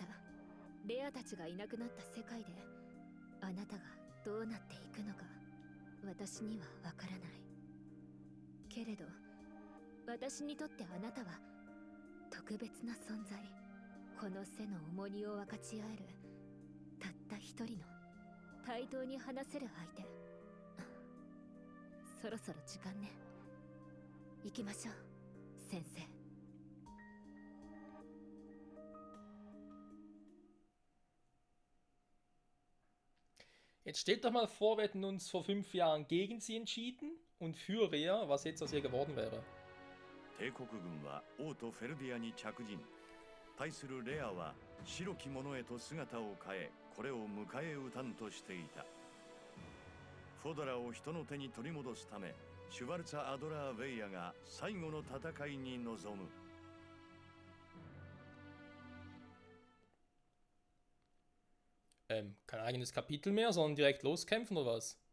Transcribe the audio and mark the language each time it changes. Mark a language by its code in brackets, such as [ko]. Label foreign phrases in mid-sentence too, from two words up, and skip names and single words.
[ja] レアたちがいなくなった世界であなたがどうなっていくのか私にはわからないけれど、私にとってあなたは特別な存在。この背の重荷を分かち合えるたった一人の対等に話せる相手。そろそろ時間ね。行きましょう、先生。 [de] Jetzt stellt doch mal vor, wir hätten uns vor 5 Jahren gegen sie entschieden und für Rhea, was jetzt aus ihr geworden wäre. [ja] 帝国軍は王とフェルディアに着陣。対するレアは白き者へと姿を変え、これを迎え撃たんとしていた。フォドラを人の手に取り戻すため、シュバルツァ・アドラー・ウェイヤが最後の戦いに臨む。 [de] Kein eigenes Kapitel mehr, sondern direkt loskämpfen oder was?